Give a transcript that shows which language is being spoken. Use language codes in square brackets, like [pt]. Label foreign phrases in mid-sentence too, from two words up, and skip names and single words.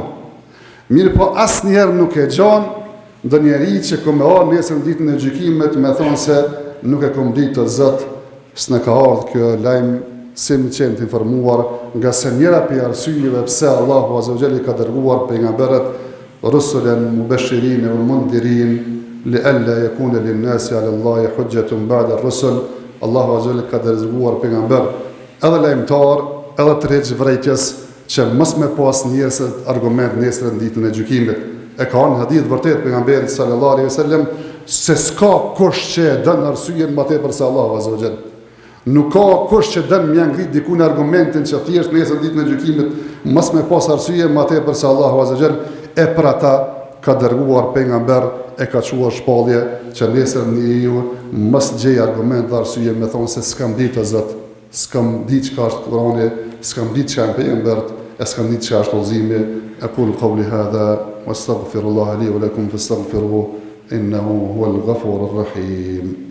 [sq] Mirë po asë njerë nuk e gjanë, ndë njeri që këmë arë nesër në ditën e gjykimet, me thonë se nuk e këmë ditë të zëtë, s'ne ka ardhë kjo lajmë, si më qenë të informuar, nga se njëra për arsyeve pse [ar] الله عز وجل [sq] ka dërguar pejgamberët [ar] رسلا مبشرين ومنذرين لئلا يكون للناس على الله حجة بعد الرسل. الله عز وجل [sq] ka dërguar pejgamber edhe lajmëtar, edhe tregj vrejtjes, që mos me pas njerëz argument nesër në ditën e gjykimit. E ka në hadith vërtet pejgamberit [ar] صلى الله عليه وسلم [sq] se s'ka kush që e dën arsyeën më tepër se [ar] الله عز وجل. [sq] Nuk ka kush që dën më ngrit diku në argumentin që thjesht nesër ditën e gjykimit mos me pas arsye më tepër se [ar] الله عز وجل, [sq] e për ata ka dërguar pejgamber, e ka quar shpallje që nesër njeriu mos gjej argument dhe arsye me thonë se s'kam ditë Zot, s'kam ditë çka është Kurani, s'kam ditë çka janë pejgambert, e s'kam ditë çka është udhëzimi. [ar] أقول قولي هذا وأستغفر الله لي ولكم فاستغفروه إنه هو الغفور الرحيم.